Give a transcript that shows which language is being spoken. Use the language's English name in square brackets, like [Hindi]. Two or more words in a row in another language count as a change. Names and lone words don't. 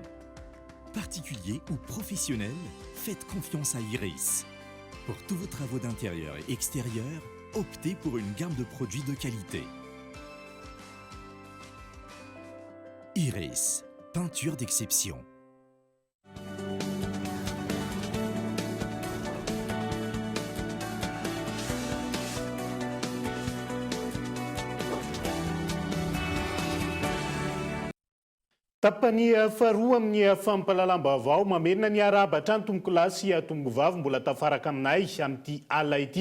[French] Particulier ou professionnel, faites confiance à Iris. Pour tous vos travaux d'intérieur et extérieur, optez pour une gamme de produits de qualité. Iris, peinture d'exception. [Malagasy] Tapany faharoa amin'ny fampahalalam-baovao mamerina ny araba hatrany tomboko lahy sy tomboko vavy mbola tafaraka aminay amin'ity alina ity.